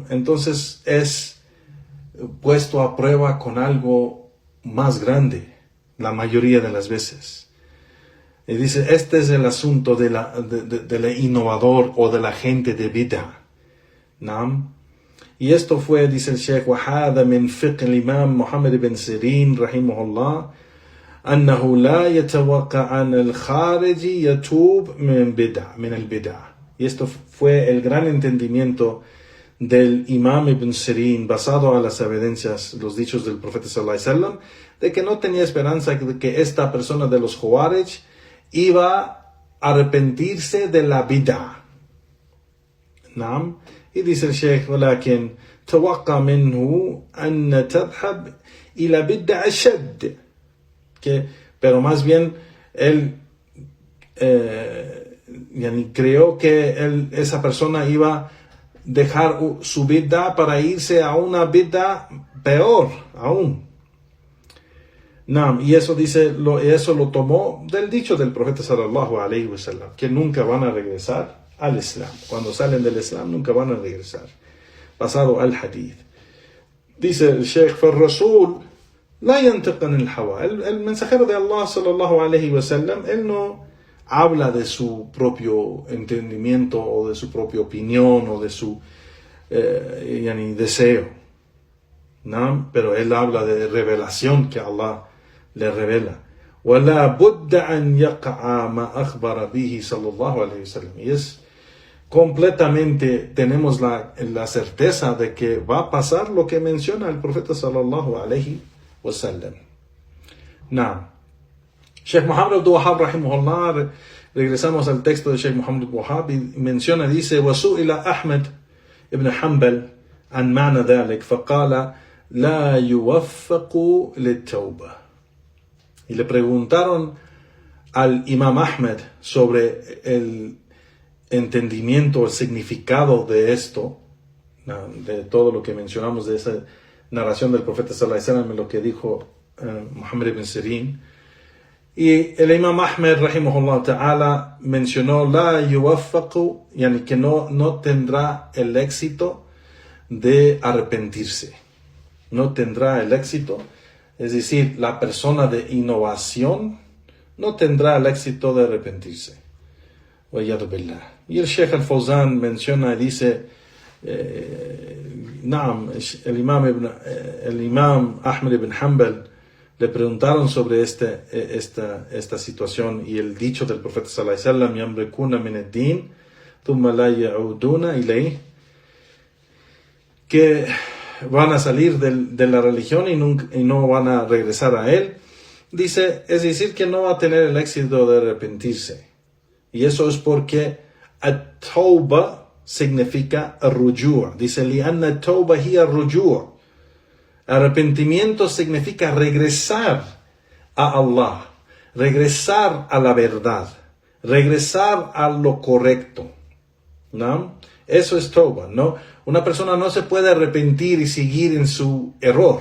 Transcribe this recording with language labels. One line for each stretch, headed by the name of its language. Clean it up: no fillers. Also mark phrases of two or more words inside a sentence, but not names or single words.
Spanish: Entonces es puesto a prueba con algo más grande, la mayoría de las veces. Y dice, este es el asunto de la innovador o de la gente de bid'ah, ¿no? Y esto fue, dice el Sheikh,
Arabic: وَهَذَا مِنْ فِقْهِ الإمام محمد بن سيرين رحمه الله أنه لا يتوقع عن الخارج يتوب من البدع.
Spanish: Y esto fue el gran entendimiento del Imam Ibn Sirin, basado a las evidencias, los dichos del profeta
Arabic: صلى الله عليه وسلم,
Spanish: de que no tenía esperanza de que esta persona de los Khawarij iba a arrepentirse de la bid'ah. ¿No? Y dice el Sheikh,
Arabic: ولكن توقع منه أن تذهب إلى بدع أشد.
Spanish: Pero más bien él creyó que esa persona iba a dejar su bid'ah para irse a una bid'ah peor aún. Y eso eso lo tomó del dicho del profeta
Arabic: صلى الله عليه وسلم,
Spanish: que nunca van a regresar al Islam. Cuando salen del Islam nunca van a regresar. Basado al hadith. Dice el Sheikh,
Arabic: فالرسول لا ينطق عن الهوى.
Spanish: El mensajero de Allah
Arabic: صلى الله عليه وسلم,
Spanish: él no habla de su propio entendimiento o de su propia opinión o de su deseo, ¿no? Pero él habla de revelación que Allah le revela.
Arabic: وَلَا بُدَّ أَنْ يَقَعَ مَا أَخْبَرَ بِهِ صلى الله عليه وسلم.
Spanish: Y es completamente, tenemos la certeza de que va a pasar lo que menciona el profeta
Arabic: صلى الله عليه وسلم.
Spanish: Sheikh Muhammad Abdul Wahhab rahimahullah, regresamos al texto de Sheikh Muhammad Abdul Wahhab, y menciona, dice,
Arabic: وَسُئِلَ أحمد ابن حنبل عن معنى ذلك فقال لا يوفق للتوبة.
Spanish: Y le preguntaron al Imam Ahmed sobre el entendimiento, el significado de esto, de todo lo que mencionamos de esa narración del profeta
Arabic: صلى الله عليه وسلم,
Spanish: lo que dijo Muhammad ibn Sirin. Y el Imam Ahmed,
Arabic: رحمه الله تعالى,
Spanish: mencionó
Arabic: لا يوفق,
Spanish: yani que no tendrá el éxito de arrepentirse. No tendrá el éxito, es decir, la persona de innovación no tendrá el éxito de arrepentirse.
Arabic: والعياذ بالله.
Spanish: Y el Sheikh al-Fawzan menciona y dice, el Imam Ahmed ibn Hanbal le preguntaron sobre esta situación y el dicho del profeta
Arabic: صلى الله عليه وسلم, يمرقون من الدين ثم لا يعودون إليه,
Spanish: que van a salir de la religión y no van a regresar a él. Dice, es decir, que no va a tener el éxito de arrepentirse. Y eso es porque at-tawba significa ruju'. Dice,
Arabic: لأن التوبة هي رجوع'.
Spanish: Arrepentimiento significa regresar a Allah, regresar a la verdad, regresar a lo correcto, ¿no? Eso es tauba, ¿no? Una persona no se puede arrepentir y seguir en su error.